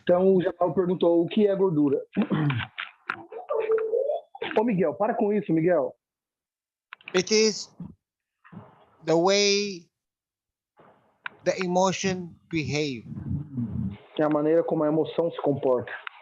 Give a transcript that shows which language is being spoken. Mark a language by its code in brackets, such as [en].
[pt] Então, o Jalal perguntou o que é gordura. Ô, Miguel, para com isso, Miguel. [en] It is the way the emotion behave. [pt] É a maneira como a emoção se comporta.